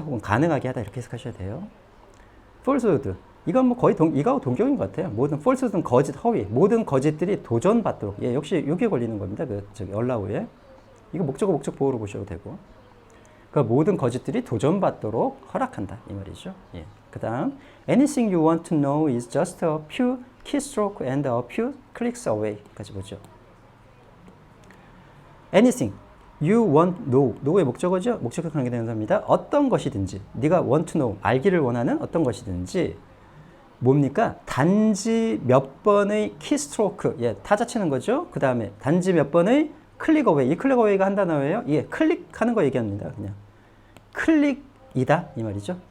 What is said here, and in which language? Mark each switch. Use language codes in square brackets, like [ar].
[ko] 혹은 가능하게 하다 이렇게 해석하셔야 돼요. [en] falsehood. [ko] 이건 뭐 거의 이거하고 동격인 것 같아요. 모든 falsehood는 거짓, 허위, 모든 거짓들이 도전받도록. 예, 역시 여기에 걸리는 겁니다. 저기 allow에. 이거 목적 보호로 보셔도 되고. 그러니까 모든 거짓들이 도전받도록 허락한다 이 말이죠. 예. 그다음 [en] anything you want to know is just a few keystroke and a few clicks away [ko] 까지 보죠. [en] anything you want know, know의 [ko] 목적어죠. 목적격 관계대명사입니다. 어떤 것이든지 네가 want to know, 알기를 원하는 어떤 것이든지 뭡니까? 단지 몇 번의 키스트로크, 예, 타자 치는 거죠. 그 다음에 단지 몇 번의 클릭 어웨이, 이 클릭 어웨이가 한 단어예요. 예, 클릭하는 거 얘기합니다. 그냥 클릭이다 이 말이죠.